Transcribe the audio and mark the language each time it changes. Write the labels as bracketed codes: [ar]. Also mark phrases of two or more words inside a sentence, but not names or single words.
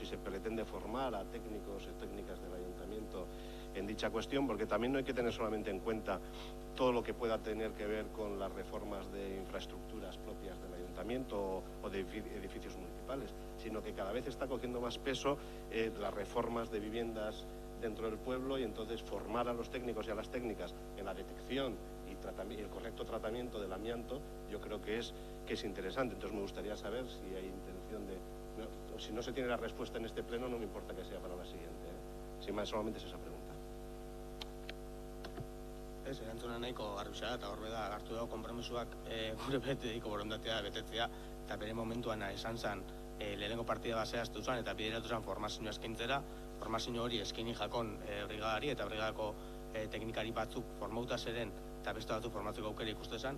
[es] se pretende formar a técnicos y técnicas del ayuntamiento en dicha cuestión, porque también no hay que tener solamente en cuenta todo lo que pueda tener que ver con las reformas de infraestructuras propias del ayuntamiento o de edificios municipales, sino que cada vez está cogiendo más peso las reformas de viviendas dentro del pueblo, y entonces formar a los técnicos y a las técnicas en la detección y el correcto tratamiento del amianto, yo creo que es interesante. Entonces me gustaría saber si hay intención de... No, si no se tiene la respuesta en este pleno, no me importa que sea para la siguiente. Sin más, solamente es esa pregunta. [eu] Erantzuna nahiko arruxa eta horbe da hartu dago konpromisoak gure betediko borondatea betetzea, eta bere momentuan esan zen lehenengo partida basea aztu zen eta bideratu zen formazioa eskaintzera. Formazio hori eskaini jakon brigadari eta brigadako teknikari batzuk formauta zeren eta beste batzuk formatzeko aukera ikuste zen.